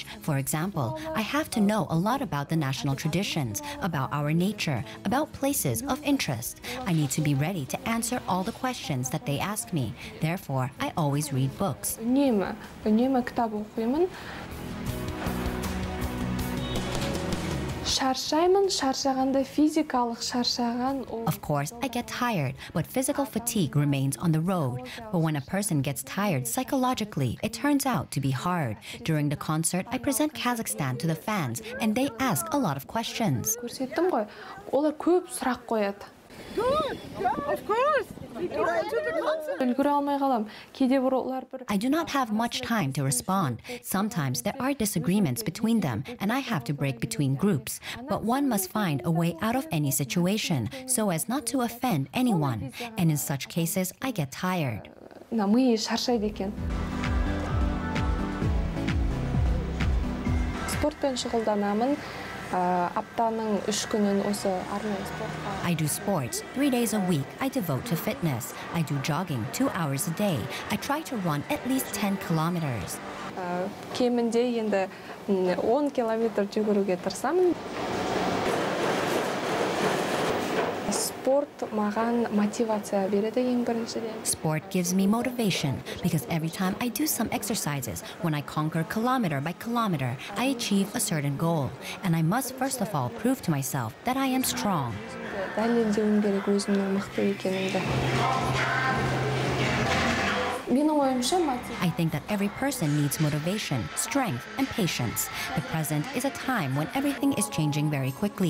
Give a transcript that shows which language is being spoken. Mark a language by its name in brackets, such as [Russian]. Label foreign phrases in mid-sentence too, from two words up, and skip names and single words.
[English] For example, I have to know a lot about the national traditions, about our nature, about places of interest. I need to be ready to answer all the questions that they ask me. Therefore, I always read books. [Kazakh] үнемі кітап оқимын. Шаршағанда физикалық шаршаған. [English] Of course, I get tired, but physical fatigue remains on the road. But when a person gets tired psychologically, it turns out to be hard. During the concert, I present Kazakhstan to the fans, and they ask a lot of questions. [Kazakh] Көрсеттім ғой, олар көп сұрақ қояды. [English] Of course. I do not have much time to respond. Sometimes there are disagreements between them, and I have to break between groups. But one must find a way out of any situation so as not to offend anyone. And in such cases, I get tired. [Kazakh] Спортпен шұғылданамын. Аптаның 3 күнін осы арнайы спортқа. [English] I do sports 3 days a week. I devote to fitness. I do jogging 2 hours a day. I try to run at least 10 kilometers. [Kazakh] Кемінде енді 10 километр жүгіруге тырысамын. Sport маған мотивация береді ең біріншіден. [English] Sport gives me motivation because every time I do some exercises, when I conquer kilometer by kilometer, I achieve a certain goal. And I must first of all prove to myself that I am strong. [Kazakh] Дәлелдеуім керек өзімнің мықты екенімді. [English] I think that every person needs motivation, strength, and patience. The present is a time when everything is changing very quickly.